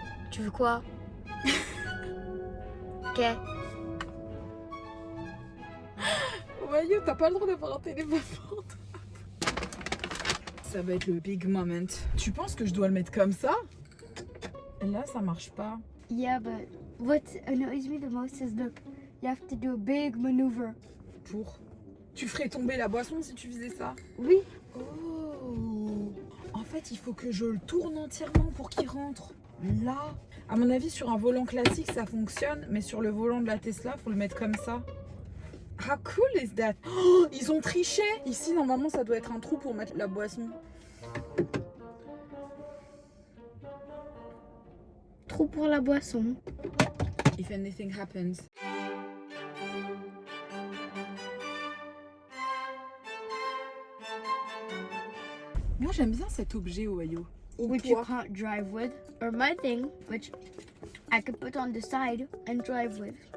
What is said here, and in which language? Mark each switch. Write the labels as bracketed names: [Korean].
[French] Tu veux quoi? Ok. Wayo, t'as pas le droit d'avoir un téléphone. Ça va être le big moment. Tu penses que je dois le mettre comme ça? Là, ça marche pas. [English] Yeah, but what annoys me the most is that you have to do a big maneuver. [French] Pour. Tu ferais tomber la boisson si tu faisais ça? Oui. Oh. En fait, il faut que je le tourne entièrement pour qu'il rentre. Là. À mon avis, sur un volant classique, ça fonctionne. Mais sur le volant de la Tesla, faut le mettre comme ça. [English] How cool is that? [French] Oh, ils ont triché. Ici, normalement, ça doit être un trou pour mettre la boisson. Trou pour la boisson. [English] If anything happens. [French] Moi, j'aime bien cet objet, Wayo. [English] Which you can't drive with. Or my thing, which I could put on the side and drive with.